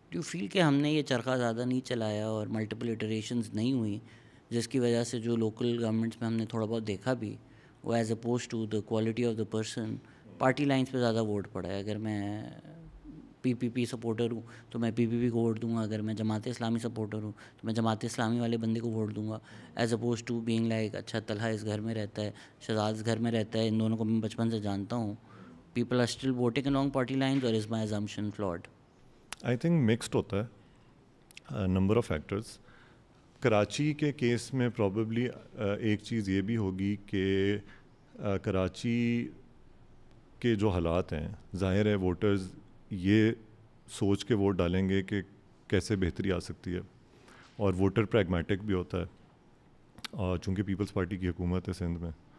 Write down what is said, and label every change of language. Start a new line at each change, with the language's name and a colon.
Urdu: Do feel کہ ہم نے یہ چرخہ زیادہ نہیں چلایا اور ملٹیپل ایٹریشنز نہیں ہوئی، جس کی وجہ سے جو لوکل گورنمنٹس میں ہم نے تھوڑا بہت دیکھا بھی وہ
English: as opposed to the quality of the person
Urdu: party lines پہ زیادہ ووٹ پڑا ہے. اگر میں پی سپورٹر ہوں تو میں پی کو ووٹ دوں گا، اگر میں جماعت اسلامی سپورٹر ہوں تو میں جماعت اسلامی والے بندے کو ووٹ دوں گا،
English: as opposed to being like
Urdu: اچھا طلحہ اس گھر میں رہتا ہے، شہزاد اس گھر میں رہتا ہے، ان دونوں کو میں بچپن سے جانتا ہوں. People are still voting
English: along party lines or is my assumption flawed?
Urdu: I think mixed ہوتا ہے، نمبر آف فیکٹرز. کراچی کے کیس میں پرابیبلی ایک چیز یہ بھی ہوگی کہ کراچی کے جو حالات ہیں، ظاہر ہے ووٹرز یہ سوچ کے ووٹ ڈالیں گے کہ کیسے بہتری آ سکتی ہے، اور ووٹر پریگمیٹک بھی ہوتا ہے، اور چونکہ پیپلز پارٹی کی حکومت ہے سندھ میں،